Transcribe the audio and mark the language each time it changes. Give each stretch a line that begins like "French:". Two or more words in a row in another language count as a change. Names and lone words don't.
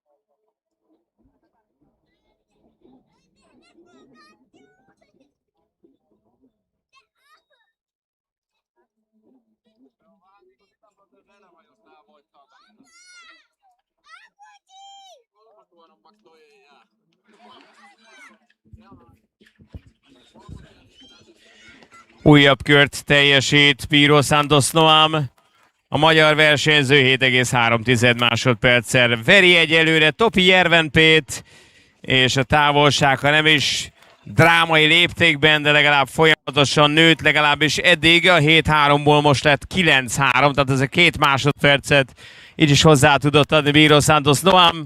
Finnish: Se on vähän niinku sitä monta selvä, jos tää voittaa tänne. Kolmas huonommaksi toi ei jää.
Hungarian: Újabb kört teljesít Bíró Santos Noam. A magyar versenyző 7,3 másodperccel veri egyelőre Topi Jervenpét, és a távolság, ha nem is drámai léptékben, de legalább folyamatosan nőtt, legalábbis eddig a 7-3-ból most lett 9-3, tehát ez a 2 másodpercet így is hozzá tudott adni Bíró Santos Noam.